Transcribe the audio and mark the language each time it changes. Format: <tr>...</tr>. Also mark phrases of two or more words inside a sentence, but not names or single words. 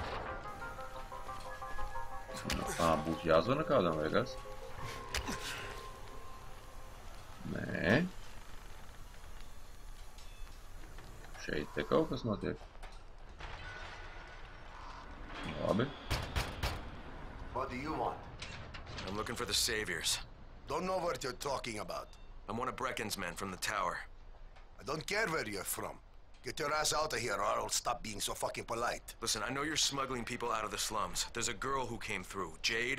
<lv>Būs jāzvana kādam vai kas? Nē. Šeit te kaut kas notiek. Labi.</lv> <en>What do you want? I'm looking for the Saviors. Don't know what you're talking about. I'm one of Brecken's men from the tower. I don't care where you're from. Get your ass out of here or I'll stop being so fucking polite. Listen, I know you're smuggling people out of the slums. There's a girl who came through, Jade.</en>